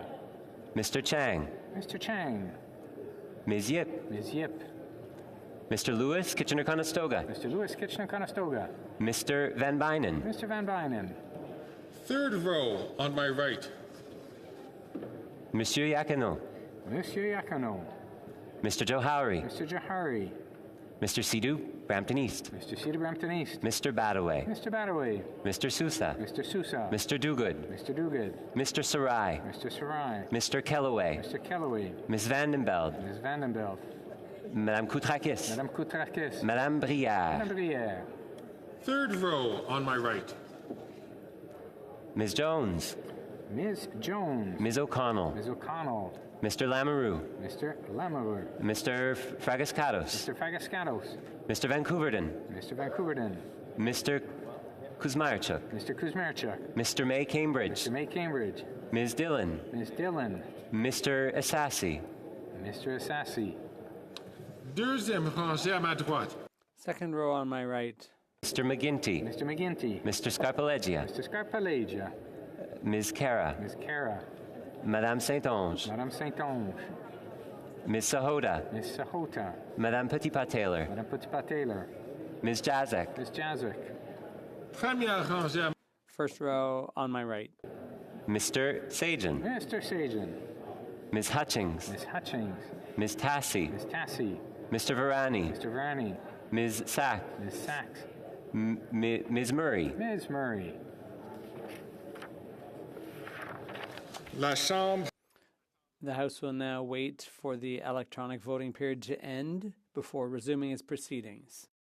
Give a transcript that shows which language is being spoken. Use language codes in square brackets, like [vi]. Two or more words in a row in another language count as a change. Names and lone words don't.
[en] Mr. Chang. Mr. Chang. Ms. Yip. Ms. Yip. Mr. Lewis, Kitchener-Conestoga. Mr. Lewis, Kitchener-Conestoga. Mr. Van Bynen. Mr. Van Bynen. Third row on my right. Monsieur Yakino. Monsieur Yakino. Mr. Johari. Mr. Johari. Mr. Sidhu, Brampton East. Mr. Cedar Brampton East. Mr. Badaway. Mr. Badaway. Mr. Sousa. Mr. Sousa. Mr. Duguid. Mr. Duguid. Mr. Sarai. Mr. Sarai. Mr. Kellaway. Mr. Kellaway. Ms. Vandenbeld. Ms. Vandenbeld. Madame Koutrakis. Madame Koutrakis. Madame Brière. Madame Brière. Third row on my right. Ms. Jones. Ms. Jones. Ms. O'Connell. Ms. O'Connell. Mr. Lamoureux. Mr. Lamoureux. Mr. Fragascatos. Mr. Fragascatos. Mr. Vancouverden. Mr. Vancouverden. Mr. Kuzmarchuk. Mr. Kuzmarchuk. Mr. May Cambridge. Mr. May Cambridge. Ms. Dillon. Ms. Dillon. Mr. Assassi. Mr. Assassi. [fr] Deuxième rangée à ma droite. [en] Second row on my right. Mr. McGinty. Mr. McGinty. Mr. Scarpalegia. Mr. Scarpalegia. Ms. Cara. Ms. Cara. Madame Saint-Onge. Madame Saint-Onge. Ms. Sahota. Ms. Sahota. Madame Petitpas-Taylor. Madame Petitpas-Taylor. Ms. Jazek. Ms. Jazek. [fr] Première rangée à [en] First row on my right. Mr. Sajan. Mr. Sajan. Ms. Hutchings. Ms. Hutchings. Ms. Tassi. Ms. Tassi. Mr. Varani. Mr. Varani. Ms. Sack. Ms. Sachs. Ms. Murray. Ms. Murray. [fr] La Chambre. [en] The House will now wait for the electronic voting period to end before resuming its proceedings.